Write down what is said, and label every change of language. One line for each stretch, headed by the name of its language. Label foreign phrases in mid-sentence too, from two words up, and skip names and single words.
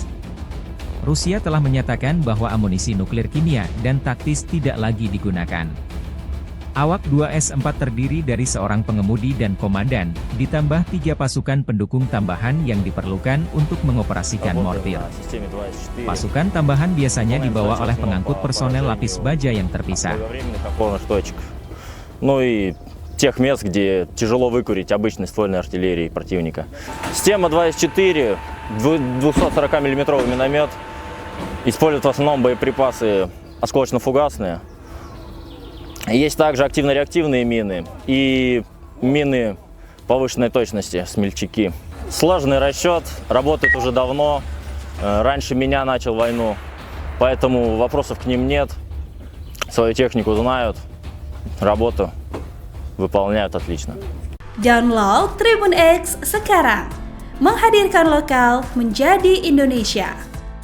Indonesian: Rusia telah menyatakan bahwa amunisi nuklir kimia dan taktis tidak lagi digunakan. Awak 2S4 terdiri dari seorang pengemudi dan komandan, ditambah 3 pasukan pendukung tambahan yang diperlukan untuk mengoperasikan mortir. Pasukan tambahan biasanya dibawa oleh pengangkut personel lapis baja yang terpisah.
Russian: Тех мест, где тяжело выкурить обычной ствольной артиллерии противника. Система 2С4, 240 мм миномет, использует в основном боеприпасы осколочно-фугасные. Есть также активно-реактивные мины и мины повышенной точности, смельчаки. Сложный расчет, работает уже давно, раньше меня начал войну, поэтому вопросов к ним нет, свою технику знают, работу выполняют отлично.
Indonesian: Download Tribun X sekarang, menghadirkan lokal menjadi Indonesia.